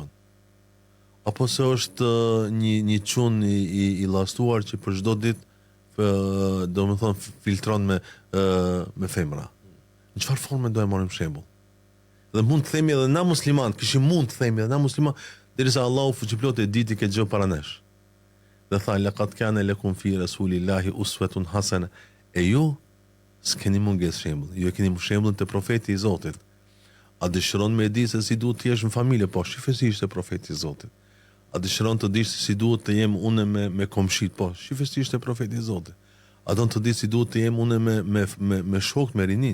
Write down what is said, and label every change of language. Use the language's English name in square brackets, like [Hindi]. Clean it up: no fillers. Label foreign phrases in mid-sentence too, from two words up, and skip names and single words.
[Albanian] Apo se është një çun i llastuar që për çdo ditë do më thonë filtron me femra. Në çfarë forme do e marrim shembull? Dhe mund të themi edhe na musliman, kishim mund të themi edhe na musliman, derisa Allahu fuqiplot e diti këtë gjë para nesh. [Arabic] Dhe tha laqad kana lakum fi rasulillahi uswatun hasana. [Albanian] E ju s'keni mungesë shembull. Ju e keni shembullin te profeti i Zotit. A dëshiron me di se si duhet të jesh në familje? Po, shifesi ishte profeti i Zotit. A dëshiron të dish se si duhet të jem unë me komshit? Po, shifesi ishte profeti i Zotit. A don të di si duhet të jem unë me shokët, me rinin?